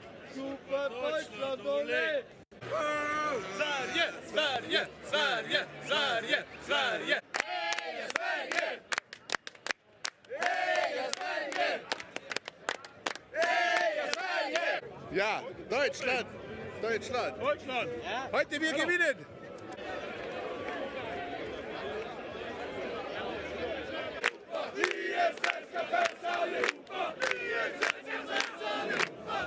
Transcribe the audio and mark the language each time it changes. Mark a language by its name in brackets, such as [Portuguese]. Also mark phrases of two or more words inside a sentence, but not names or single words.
[German] Ropa Deutschland, olé! [Swedish] Sverige, Sverige, Sverige, Sverige, Sverige! Heja Sverige! Heja Sverige! Heja Sverige! [German] Ja, Deutschland! Deutschland! Deutschland! Heute wir gewinnen! [Swedish] Vi är svenska fans allihopa! Vi är svenska fans allihopa!